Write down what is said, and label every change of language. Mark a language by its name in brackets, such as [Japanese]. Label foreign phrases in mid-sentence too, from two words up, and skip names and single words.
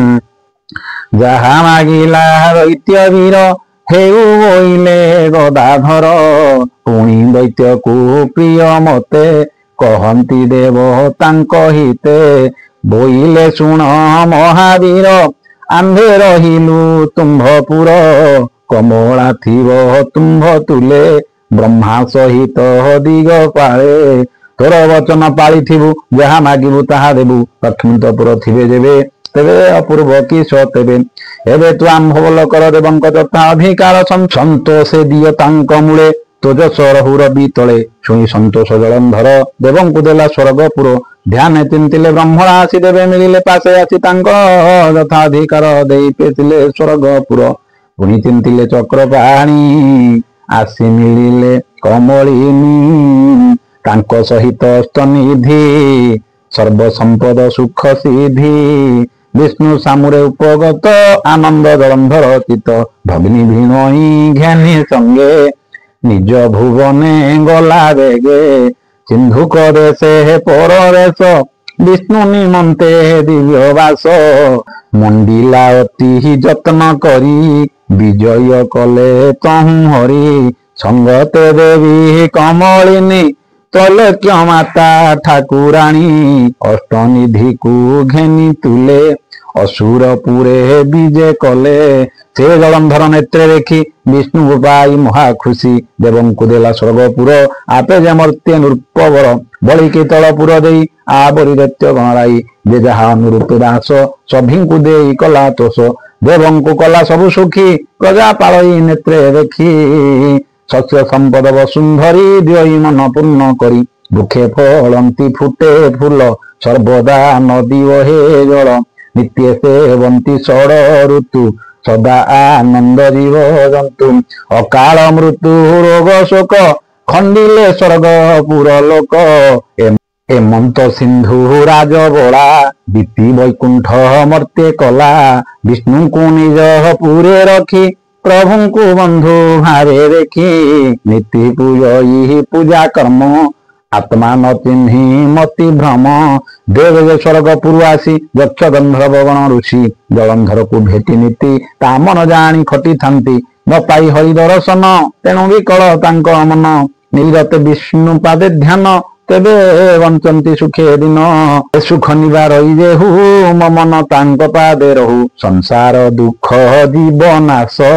[Odia] ଯାହା ମାଗିଲା ଦୈତ୍ୟ ବୀର ହେଉ ବୋଇଲେ ଗଦାଧର ପୁଣି ଦୈତ୍ୟ କୁ ପ୍ରିୟ ମତେ କହନ୍ତି ଦେବ ତାଙ୍କ ହିତେ ବୋଇଲେ ଶୁଣ ମହାବୀର ଆମ୍ଭେ ରହିଲୁ ତୁମ୍ଭପୁର କମଳା ଥିବ ତୁମ୍ଭ ତୁଲେ ବ୍ରହ୍ମା ସହିତ ଦିଗ ପାଳେ ତୋର ବଚନ ପାଳିଥିବୁ ଯାହା ମାଗିବୁ ତାହା ଦେବୁ ଲକ୍ଷ୍ମୀ ତୋ ପୁର ଥିବେ ଯେବେ ତେବେ ଅପୂର୍ବ କି ତେବେ ଏବେ ତୁ ଆମ୍ଭ ବଳ କର ଦେବଙ୍କ ତଥା ଅଧିକାର ସନ୍ତୋଷେ ଦିଅ ତାଙ୍କ ମୂଳେ ତୋଜସ ରହୁର ବୀତଲେ ଶୁଣି ସନ୍ତୋଷ ଜଳନ୍ଧର ଦେବଙ୍କୁ ଦେଲା ସ୍ୱର୍ଗପୁର ଧ୍ୟାନ ଚିନ୍ତିଲେ ବ୍ରହ୍ମଣା ଆସି ଦେବେ ମିଳିଲେ ପାଶେ ଆସି ତାଙ୍କ ଯଥାଧିକାର ଦେଇ ପେଠିଲେ ସ୍ୱର୍ଗପୁର ପୁଣି ଚିନ୍ତିଲେ ଚକ୍ର ପାଣି ଆସି ମିଳିଲେ କମଳିନୀ ତାଙ୍କ ସହିତ ସ୍ତନିଧି ସର୍ବ ସମ୍ପଦ ସୁଖ ସିଦ୍ଧି ବିଷ୍ଣୁ ସାମୁରେ ଉପଗତ ଆନନ୍ଦ ଜଳନ୍ଧର ଚିତ ଭଗିନୀ ଭିଣଇ ଜ୍ଞାନୀ ସଙ୍ଗେ ନିଜ ଭୁବନେ ଗଲା ବେଗେ ସିନ୍ଧୁକ ଦେଶେ ପରଦେଶ ବିଷ୍ଣୁ ନିମନ୍ତେ ଦିବ୍ୟ ବାସ ମଣ୍ଡିଲା ଅତି ଯତ୍ନ କରି ବିଜୟ କଲେ ତହୁଁ ହରି ସଙ୍ଗତେ ଦେବୀ କମଳିନୀ ତଲକ୍ୟ ମାତା ଠାକୁରାଣୀ ଅଷ୍ଟନିଧି କୁ ଘେନି ତୁଲେ ଅସୁରପୁରେ ବିଜୟ କଲେ ସେ ଜଳନ୍ଧର ନେତ୍ରେ ଦେଖି ବିଷ୍ଣୁ ପାଇ ମହା ଖୁସି ଦେବଙ୍କୁ ଦେଲା ସ୍ୱର୍ଗପୁର ଆପେ ଯେ ମର୍ତ୍ତ୍ୟ ନୃପବର ବଳିକି ତଳପୁର ଦେଇ ଆବରି ଦୈତ୍ୟ ଗଣରାଇ ଯେ ଯାହା ଅନୁରୂପ ଦାସ ସଭିଙ୍କୁ ଦେଇ କଲା ତୋଷ ଦେବଙ୍କୁ କଲା ସବୁ ସୁଖୀ ପ୍ରଜା ପାଳଇ ନେତ୍ରେ ଦେଖି ସସ୍ୟ ସମ୍ପଦ ବସୁନ୍ଧରୀ ଦ୍ୱୟୀ ମନ ପୂର୍ଣ୍ଣ କରି ବୁଖେ ଫଳନ୍ତି ଫୁଟେ ଫୁଲ ସର୍ବଦା ନଦୀ ବହେ ଜଳ ନିତ୍ୟ ସେବନ୍ତି ଷଡ ଋତୁ ସଦା ଆନନ୍ଦ ଜୀବ ଜନ୍ତୁ ଅକାଳ ମୃତ୍ୟୁ ରୋଗ ଶୋକ ଖଣ୍ଡିଲେ ସ୍ୱର୍ଗପୁର ଲୋକ ଏମନ୍ତ ସିନ୍ଧୁ ରାଜ ବୋଲା ଦୀପ୍ତି ବୈକୁଣ୍ଠ ମର୍ତ୍ତ୍ୟ କଲା ବିଷ୍ଣୁ କୁ ନିଜ ପୁରେ ରଖି ପ୍ରଭୁ କୁ ବନ୍ଧୁ ଭାବେ ଦେଖି ନୀତି ପୂଜଇ ପୂଜା କର୍ମ ଆତ୍ମା ନ ଚିହ୍ନି ମତି ଭ୍ରମ ଦେବ ସ୍ୱର୍ଗପୁର ଆସି ଯକ୍ଷ ଗନ୍ଧର୍ବ ଗଣ ଋଷି ଜଳନ୍ଧର କୁ ଭେଟି ନୀତି ତା ମନ ଜାଣି ଖଟି ଥାନ୍ତି ନ ପାଇ ହରି ଦର୍ଶନ ତେଣୁ ବିକଳ ତାଙ୍କ ମନ ନିରତେ ବିଷ୍ଣୁ ପାଦେ ଧ୍ୟାନ ତେବେ ବଞ୍ଚନ୍ତି ସୁଖେ ଦିନ ସୁଖ ନିବାର ଯେହୁ ମନ ତାଙ୍କ ପାଦେ ରହୁ ସଂସାର ଦୁଖ ଜୀବନାଶ